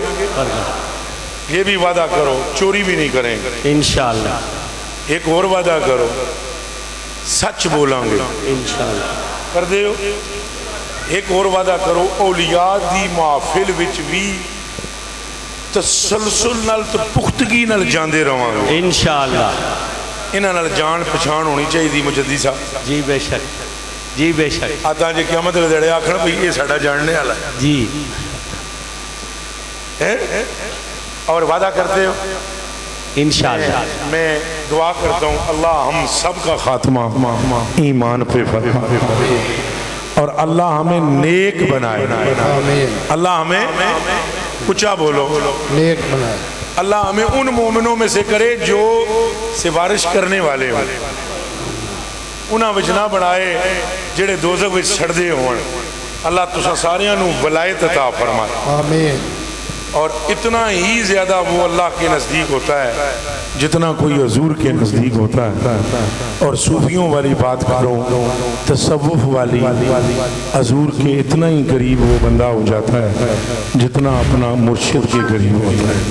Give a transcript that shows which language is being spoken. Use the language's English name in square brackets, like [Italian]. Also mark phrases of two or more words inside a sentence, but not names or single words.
[Urdu] یہ بھی وعدہ کرو چوری بھی نہیں کریں گے [Arabic] انشاءاللہ۔ [Urdu] ایک اور وعدہ کرو سچ بولیں گے [Arabic] انشاءاللہ، [Punjabi] کر دے ہو۔ [Urdu] ایک اور وعدہ کرو [Punjabi] اولیاء دی محفل وچ بھی تسلسل نال تو پختگی نال جاندے رہواں گے [Arabic] انشاءاللہ۔ [Punjabi] انہاں نال جان پہچان ہونی چاہیے دی مجدی صاحب [Urdu] جی بے شک، جی بے شک۔ [Punjabi] آتا جی قیامت دے دڑے آکھنا بھئی یہ ساڈا جاننے والا ہے [Urdu] جی، اور وعدہ کرتے ہو [Arabic] انشاءاللہ۔ [Urdu] میں دعا کرتا ہوں اللہ ہم سب کا خاتمہ ایمان پہ فرمائے اور اللہ ہمیں نیک بنائے، اللہ ہمیں اونچا بولو نیک بنائے، اللہ ہمیں ان مومنوں میں سے کرے جو سفارش کرنے والے ہوں، [Punjabi] انہاں وچ نہ بنائے جڑے دوزخ وچ سڑدے ہون۔ اللہ تساں ساریاں نو ولایت عطا فرمائے۔ [Arabic] آمین۔ [Urdu] اور اتنا ہی زیادہ وہ اللہ کے نزدیک ہوتا ہے جتنا کوئی حضور کے نزدیک ہوتا ہے. اور صوفیوں والی بات کروں، تصوف والی، حضور کے اتنا ہی قریب وہ بندہ ہو جاتا ہے جتنا اپنا مرشد کے قریب ہوتا ہے.